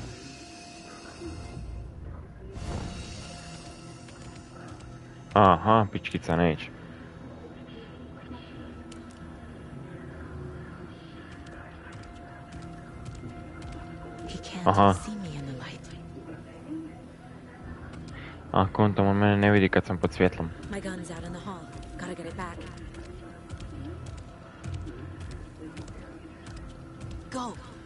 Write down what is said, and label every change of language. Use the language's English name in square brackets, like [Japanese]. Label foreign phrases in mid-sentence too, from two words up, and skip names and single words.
[Croatian] Aha, pičkica neće. [English] He can't Aha. see me in the light. [Croatian] A kontom on mene ne vidi kad sam pod svjetlom. [English] My gun's out in the hall. Gotta get it back. Go.